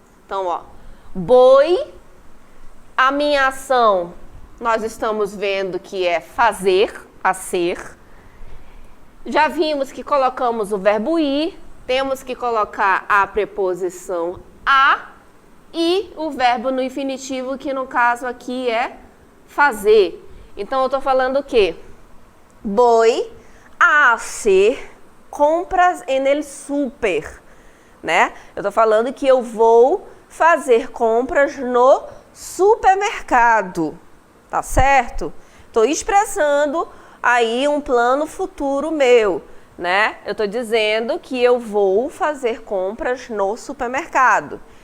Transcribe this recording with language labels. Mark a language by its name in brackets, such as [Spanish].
[Portuguese] Então, ó, voy, a minha ação, nós estamos vendo que é fazer, a ser. Já vimos que colocamos o verbo ir, temos que colocar a preposição a e o verbo no infinitivo, que no caso aqui é fazer. Então, eu estou falando o quê? [Spanish] Voy a hacer compras en el super, né? [Portuguese] Eu estou falando que eu vou fazer compras no supermercado, tá certo? Estou expressando aí um plano futuro meu, né? Eu estou dizendo que eu vou fazer compras no supermercado.